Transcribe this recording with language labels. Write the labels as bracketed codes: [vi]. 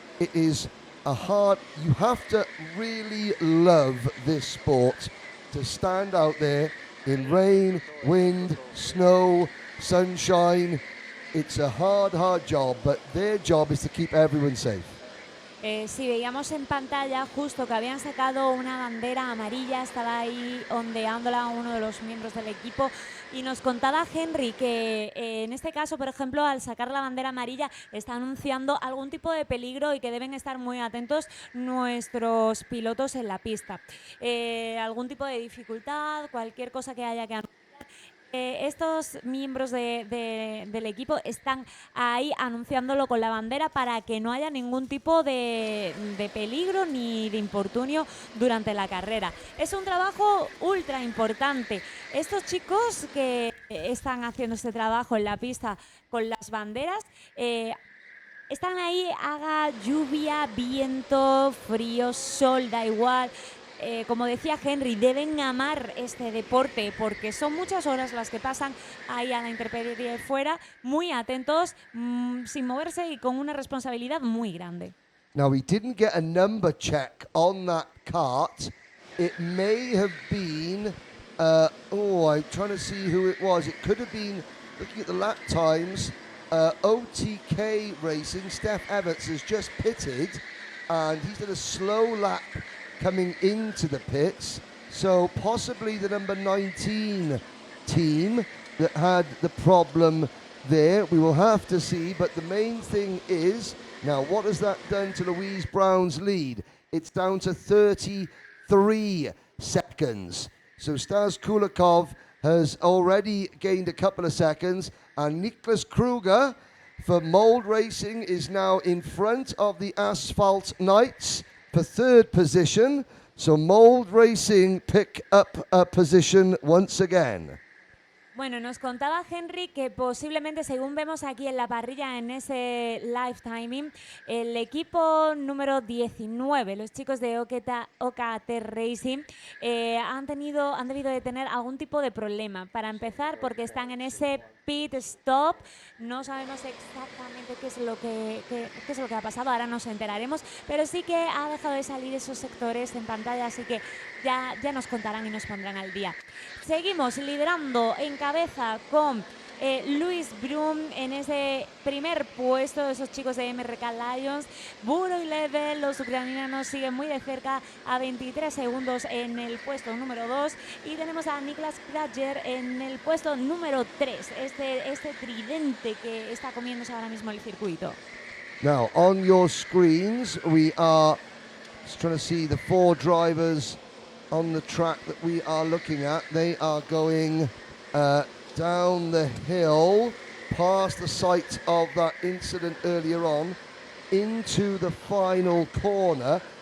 [en] It is you have to really love this sport to stand out there in rain, wind, snow, sunshine. It's a hard job, but their job is to keep everyone safe. [es] Si veíamos en pantalla justo que habían sacado una bandera amarilla, estaba ahí ondeándola uno de los miembros del equipo, y nos contaba Henry que en este caso, por ejemplo, al sacar la bandera amarilla está anunciando algún tipo de peligro y que deben estar muy atentos nuestros pilotos en la pista. Algún tipo de dificultad, cualquier cosa que haya que anunciar. Estos miembros del equipo están ahí anunciándolo con la bandera para que no haya ningún tipo de peligro ni de infortunio durante la carrera. Es un trabajo ultra importante. Estos chicos que están haciendo este trabajo en la pista con las banderas están ahí, haga lluvia, viento, frío, sol, da igual. Como decía Henry, deben amar este deporte porque son muchas horas las que pasan ahí a la intemperie fuera, muy atentos, sin moverse y con una responsabilidad muy grande. [en] Now, we didn't get a number check on that kart. It may have been, I'm trying to see who it was. It could have been, looking at the lap times, OTK Racing. Steph Everts has just pitted and he's done a slow lap coming into the pits, so possibly the number 19 team that had the problem there. We will have to see, but the main thing is, now what has that done to Louise Brown's lead? It's down to 33 seconds. So Stas Kulikov has already gained a couple of seconds, and Niklas Kruger for Mold Racing is now in front of the Asphalt Knights for third position. So Mold Racing pick up a position once again. [es] Bueno, nos contaba Henry que posiblemente, según vemos aquí en la parrilla en ese live timing, el equipo número 19, los chicos de OKT Racing, han debido de tener algún tipo de problema. Para empezar, porque están en ese pit stop, no sabemos exactamente qué es lo que ha pasado, ahora nos enteraremos, pero sí que ha dejado de salir esos sectores en pantalla, así que ya nos contarán y nos pondrán al día. Seguimos liderando en cabeza con Luis Brum en ese primer puesto, esos chicos de MRK Lions. Buro y Level, los ucranianos, siguen muy de cerca a 23 segundos en el puesto número 2. Y tenemos a Niklas Krager en el puesto número 3, este tridente que está comiéndose ahora mismo el circuito. [en] Now, on your screens, we are just trying to see the 4 drivers on the track that we are looking at. They are going down the hill, past the site of that incident earlier on, into the final corner.